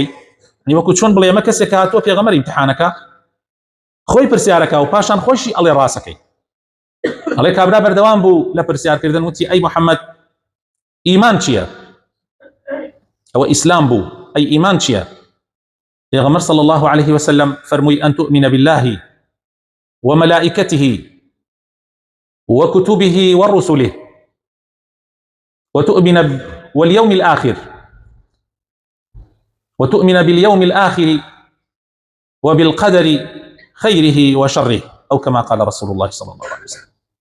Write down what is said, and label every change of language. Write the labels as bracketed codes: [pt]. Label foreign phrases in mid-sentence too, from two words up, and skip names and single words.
[ckb] وەکو چۆن بڵێ ئەمە کەسێک هاتووە پێغەمبەر ئیمتحانەکە، خۆی پرسیارەکە و پاشان خۆشی ئەڵێ ڕاستەکەی. ئەڵێ کابرا بەردەوام بوو لە پرسیارکردن، وتی ئەی محەممەد، ئیمان چییە؟ ئەوە ئیسلام بوو، ئەی ئیمان چییە؟ [ar] پێغەمبەر صلى الله عليه وسلم فەرمووی أن تؤمن بالله وملائكته وكتبه ورسله وتؤمن واليوم الآخر وتؤمن باليوم الآخر وبالقدر خيره وشره، أو كما قال رسول الله صلى الله عليه وسلم.